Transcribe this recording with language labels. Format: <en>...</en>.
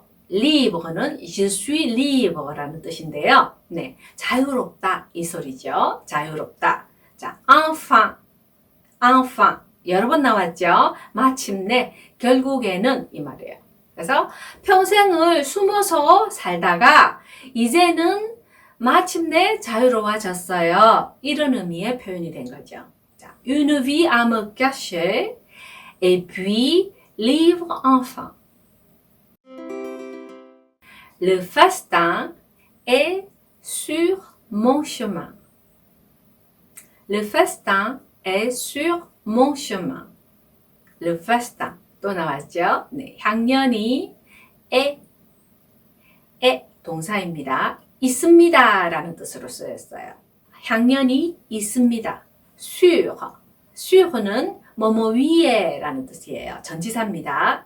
<ko>libre는</ko> <fr>je suis libre</fr> <ko>라는 뜻인데요. 네, 자유롭다 이 소리죠. 자유롭다. 자, enfin 여러 번 나왔죠. 마침내 결국에는 이 말이에요. 그래서 평생을 숨어서 살다가 이제는 마침내 자유로워졌어요. 이런 의미의 표현이 된 거죠.</ko> <fr>자, une vie à me cacher et puis libre enfin. Le festin est sur mon chemin. Le festin est sur mon chemin.</fr> <ko>Le festin 또 나왔죠? 네, 향연이 에 동사입니다. 있습니다 라는 뜻으로 쓰였어요. 향연이 있습니다. sur는 뭐뭐 위에 라는 뜻이에요. 전치사입니다.</ko>